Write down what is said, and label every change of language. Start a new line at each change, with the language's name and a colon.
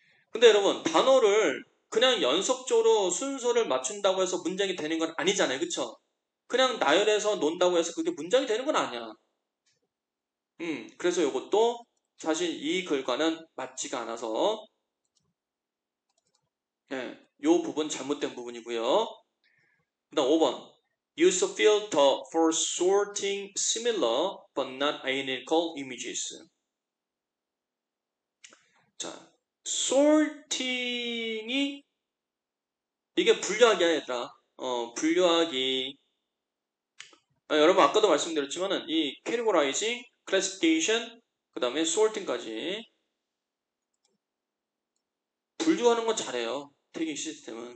Korean: 근데 여러분 단어를 그냥 연속적으로 순서를 맞춘다고 해서 문장이 되는 건 아니잖아요. 그쵸? 그냥 나열해서 논다고 해서 그게 문장이 되는 건 아니야. 그래서 이것도 사실 이 글과는 맞지가 않아서 예, 요 부분 잘못된 부분이고요. 그 다음 5번.
English: Use a filter for sorting similar but not identical images.
Korean: 자, sorting이 이게 분류하기 아니라 분류하기. 여러분 아까도 말씀드렸지만은 이 categorizing, classification, 그 다음에 sorting까지 분류하는 건 잘해요. 태깅 시스템은.